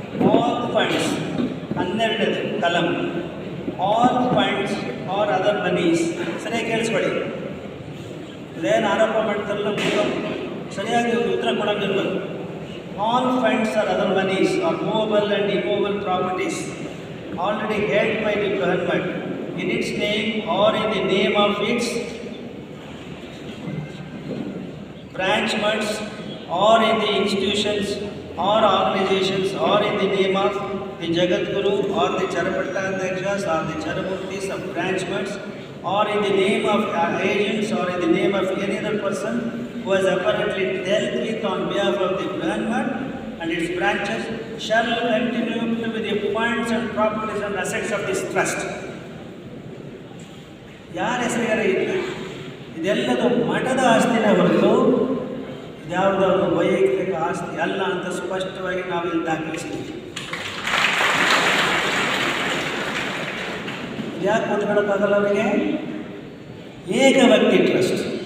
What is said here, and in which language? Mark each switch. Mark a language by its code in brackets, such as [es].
[en] all funds [kn] 12ನೇ ಕಲಂ, [en] All funds or other monies. [kn] ಸರಿಯಾಗಿ ಕೇಳಿಸ್ಕೊಳ್ಳಿ. ಇದೇನು ಆರೋಪ ಮಾಡ್ತಾರಲ್ಲ, ಸರಿಯಾಗಿ ಉತ್ತರ ಕೊಡೋಂಗಿರ್ಬೇಕು. [en] All funds or other monies or movable and immovable properties already held by the government in its name or in the name of its branch mutts or in the institutions or organizations or in the name of the Jagadguru or the Charapattadhyakshas or the Charamurtis of branch mutts or in the name of agents or in the name of any other person who has apparently dealt with on behalf of the Brahman and its branches shall continue to be the funds and properties and assets of this trust. [kn] ಯಾರ ಹೆಸರಿಗಾರ ಇಲ್ಲ, ಇದೆಲ್ಲದು ಮಠದ ಆಸ್ತಿನೇ ಹೊರತು ಇದ್ಯಾವುದಾದ್ರು ವೈಯಕ್ತಿಕ ಆಸ್ತಿ ಅಲ್ಲ ಅಂತ ಸ್ಪಷ್ಟವಾಗಿ ನಾವಿಲ್ಲಿ ದಾಖಲಿಸಿದ್ದೀವಿ. ಯಾಕೆ ಕೂತ್ಕೊಳ್ಳೋಕ್ಕಾಗಲ್ಲ ಅವರಿಗೆ? ಏಕ ವ್ಯಕ್ತಿ ಟ್ರಸ್ಟ್.